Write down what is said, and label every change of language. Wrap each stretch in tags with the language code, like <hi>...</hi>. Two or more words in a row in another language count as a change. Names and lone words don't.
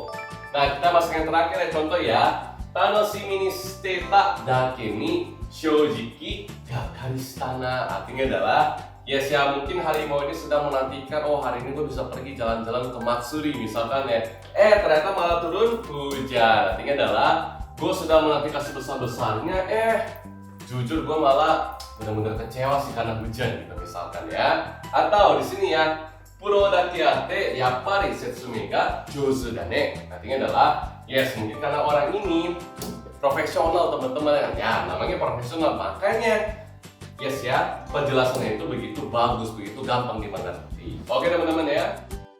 <id>Nah, kita masuk yang terakhir ya, contoh ya.</id> <ja>Tanoshimi ni shiteta dake ni shoujiki gakari shitana.</ja> <id>Artinya adalah yes ya, mungkin harimau ini sedang menantikan, oh hari ini gue bisa pergi jalan-jalan ke Matsuri misalkan ya. Ternyata malah turun hujan. Artinya adalah gue sudah menantikan sebesar-besarnya, jujur gue malah benar-benar kecewa sih karena hujan gitu misalkan ya. Atau di sini ya,</id> <ja>puro dake atte yappari setsume ga jouzu da ne.</ja> <id>Artinya adalah yes, mungkin karena orang ini profesional teman-teman ya, namanya profesional, makanya yes ya, penjelasannya itu begitu bagus, begitu gampang dimengerti. Oke teman-teman ya.</id>